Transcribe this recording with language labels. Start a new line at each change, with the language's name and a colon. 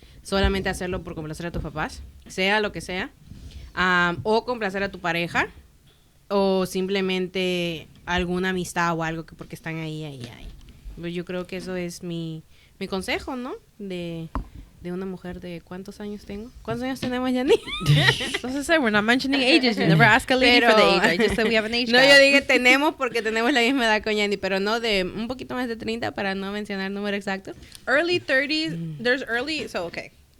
Spanish: Solamente hacerlo por complacer a tus papás, sea lo que sea. O complacer a tu pareja, o simplemente alguna amistad o algo que porque están ahí. Pues yo creo que eso es mi consejo, ¿no? De una mujer de ¿cuántos años tengo? ¿Cuántos años tenemos, Yanni?
English: As I said, we're not mentioning ages. You never ask a lady for the age. I just said we have an age
Spanish: No,
English: gap.
Spanish: yo dije tenemos porque tenemos la misma edad con Yanni, pero no de un poquito más de 30 para no mencionar el número exacto.
English: Early 30s, there's early, so okay.